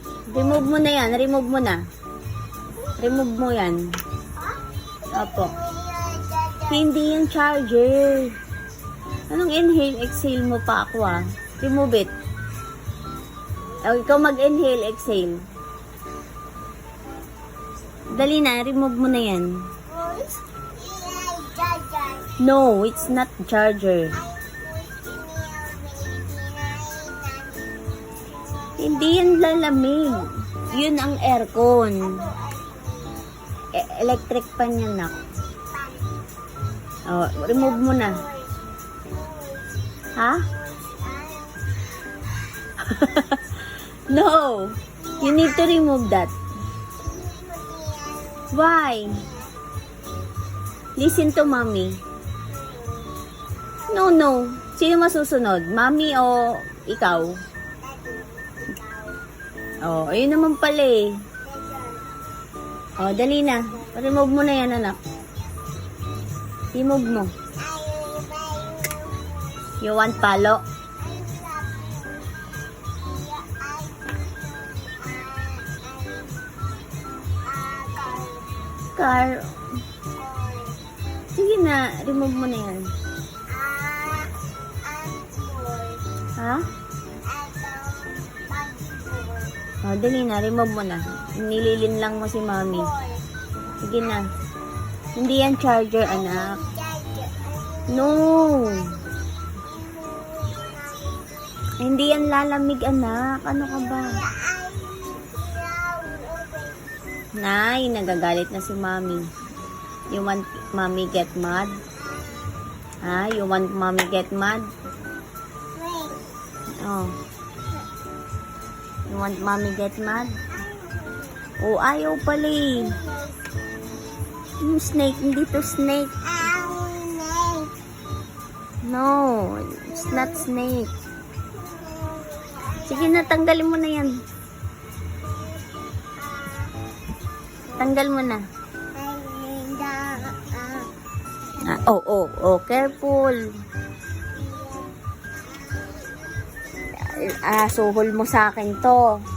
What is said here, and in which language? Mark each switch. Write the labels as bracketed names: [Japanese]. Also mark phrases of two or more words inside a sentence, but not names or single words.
[Filipino] Remove mo na yan. Remove mo na. Remove mo yan. Opo. Hindi yung charger. Anong [English] inhale, exhale [Filipino] mo pa ako ah? [English] Remove it. [Filipino] O, ikaw mag- [English] inhale, exhale. [Filipino] Dali na, remove mo na yan. [English] No, it's not charger. [Filipino] Hindi yan lalamig. Yun ang aircon. Electric pan yan, nak. Oh, remove mo na. Ha? [English] No. You need to remove that. Why? Listen to mommy. No, no. [Filipino] Sino masusunod? Mommy o ikaw? Oh, ayun naman pala eh. Oh, dali na. Remove mo na yan, anak. [English] Remove mo. You want palo? Car. [Filipino] Sige na, remove mo na yan. Ha? Oh, dali na, remove mo na. Nililin lang mo si mommy. Sige na. Hindi yan charger, anak. No. Hindi yan lalamig, anak. Ano ka ba? Nay, nagagalit na si mommy. [English] You want mommy get mad? Ha? You want mommy get mad? Oh. You want mommy get mad? [Filipino] Oh, ayaw pala eh. Yung snake, hindi to snake. [English] No, it's not snake. [Filipino] Sige na, tanggalin mo na yan. Tanggal mo na. [English] Oh, careful. [Filipino] Suhol mo sa akin to.